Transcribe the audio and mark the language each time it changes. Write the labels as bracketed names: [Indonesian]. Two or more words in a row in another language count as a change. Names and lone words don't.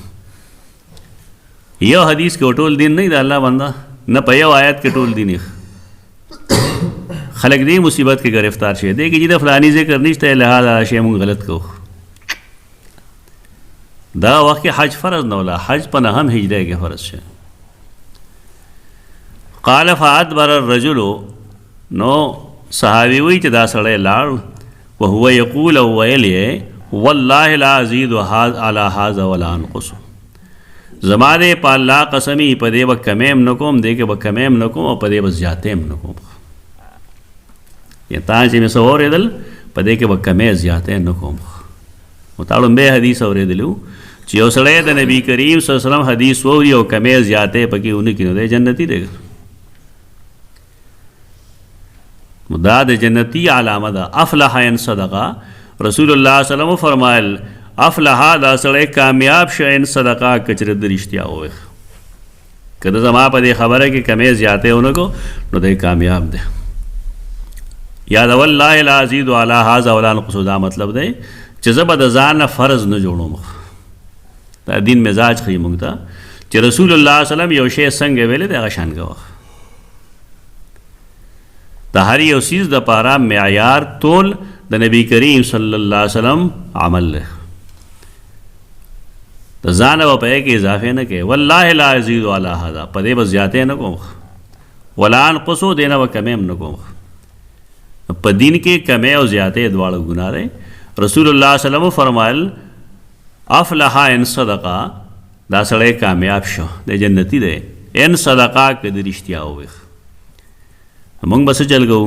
[Pashto] یو حدیث کې ټول دین نه دی د الله بنده، نه په یو آیت کې ټول دین. خلک دې مصیبت کې گرفتار شي دی چې د فلانی ذکر نشته، لہذا شی موږ غلط کوو. دا وخت کې حج فرض نه ولا، حج په 9 هجری کې فرض شي. [Arabic] قال فادبر الرجل، [Pashto] نو صحابي وی چې دا سړی لاړ، [Arabic] وهو یقول، [Pashto] او ویل یې [Arabic] والله لا ازید على هذا ولا انقص، [Pashto] زما دې په الله قسمی په دې به کمیم نه کوم، دې کې به کمیم نه کوم، او په دې به زیاتیم نه کوم. یا تا چې مې څه اورېدل په دې کې به کمې زیاتې نه کوم. نو تا لومبی حدیث اورېدلي وو چې یو سړی د نبي کریم [Arabic] صلی الله علیه وسلم [Pashto] حدیث واوري او کمې زیاتې پکې ونه کړي، نو دی جنتي دی. دا د جنتی علامه ده. [Arabic] افلح ان صدقه، [Pashto] رسول الله [Arabic] صلی الله علیه وسلم [Pashto] فرمایل افلح دا سړی کامیاب شه [Arabic] ان صدقه [Pashto] کچره د رښتیا ووایي. که د زما په دې خبره کې کمې زیاتې ونه کو نو دی کامیاب دی. یا د [Arabic] والله لا ازید علی هذا ولا انقص، [Pashto] دا مطلب دی چې زه به د ځان نه فرض نه جوړوم. دا دین مزاج ښیي موږ ته چې رسول الله [Arabic] صلی الله علیه وسلم [Pashto] یو شی څنګه ویلی دی هغه شان کوه. د هر یو څیز دپاره معیار تول د نبی کریم [Arabic] صلی الله علیه وسلم [Pashto] عمل دی. د ځان به په کې اضافه نه کوي. [Arabic] والله لا ازید علی هذا، [Pashto] په دې به زیاتې نه کوم، [Arabic] ولا انقص، [Pashto] دې نه به کمې هم نه کوم. په دین کې کمې او زیاتې دواړه ګناه دی. رسول الله [Arabic] صلی الله علیه وسلم [Pashto] فرمایل [Arabic] افلح ان صدقه، [Pashto] دا سړی کامیاب شو، د جنتی دی. [Arabic] ان صدقه [Pashto] که د رښتیا ووایي. مونږ به څه چل کوو؟